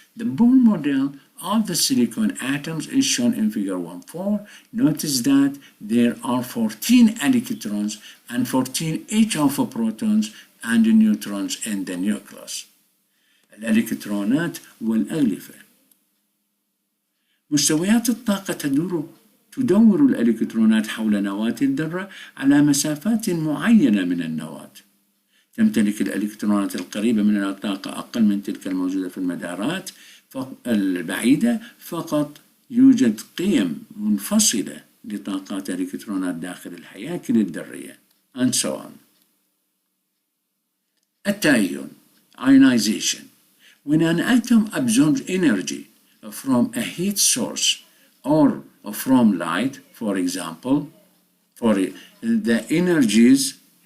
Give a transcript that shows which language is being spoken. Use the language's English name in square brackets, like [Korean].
[English] The Bohr model of the silicon atoms is shown in figure 1.4. Notice that there are 14 electrons and 14 each of protons and neutrons in the nucleus. [Arabic] الإلكترونات والأغلفة. مستويات الطاقة تدور الإلكترونات حول نواة الذرة على مسافات معينة من النواة. تمتلك الإلكترونات القريبة من الطاقة أقل من تلك الموجودة في المدارات البعيدة، فقط يوجد قيم منفصلة لطاقات الإلكترونات داخل الهياكل الذرية [English] and so on. [Arabic] التأيون [English] ionization. When an atom absorbs energy from a heat source or from light, for example, for the energies